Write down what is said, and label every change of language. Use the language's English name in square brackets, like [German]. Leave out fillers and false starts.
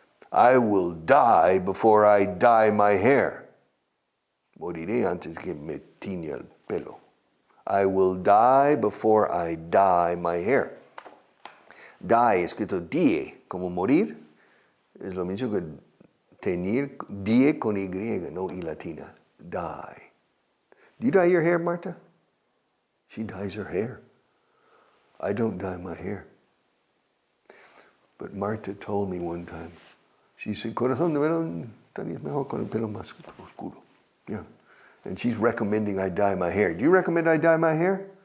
[English] I will die before I dye my hair. [Spanish] Moriré antes que me tiña el pelo. [English] I will die before I dye my hair. [Spanish] Die, escrito die, como morir, es lo mismo que teñir, die con Y, no y latina. [English] Dye. Do you dye your hair, Marta? She dyes her hair. I don't dye my hair. But Marta told me one time, she said, [Spanish] corazón de verón, [English] es mejor con el pelo más oscuro. Yeah. And she's recommending I dye my hair. Do you recommend I dye my hair?